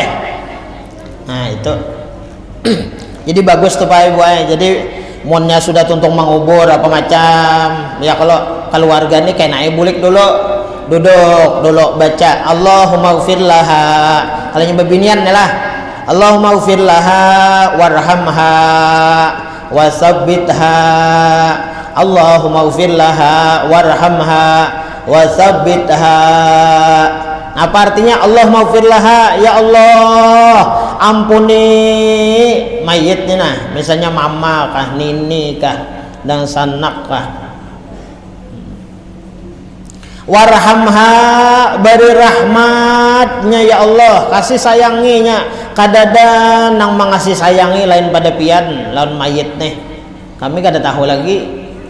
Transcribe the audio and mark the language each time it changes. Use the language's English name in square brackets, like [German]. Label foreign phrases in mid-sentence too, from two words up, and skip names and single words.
[Banjar] Nah itu jadi bagus tuh Pak Ibu. Jadi monnya sudah tuntung mangubur apa macam ya, kalau keluarga ini kayak naik bulik dulu, duduk dulu baca [Arabic] اللهم اغفر لها, [Banjar] kalau bebinian lah [Arabic] اللهم اغفر لها وارحمها وثبتها, اللهم اغفر لها وارحمها وثبتها. [Banjar] Apa artinya [Arabic] اللهم اغفر لها? [Banjar] Ya Allah, ampuni mayitnya nah, misalnya mama kah, nini kah, dan sanak kah. Warhamha, beri rahmatnya ya Allah, kasih sayanginya kadada nang mengasih sayangi lain pada pian lawan mayit nih, kami kada tahu lagi.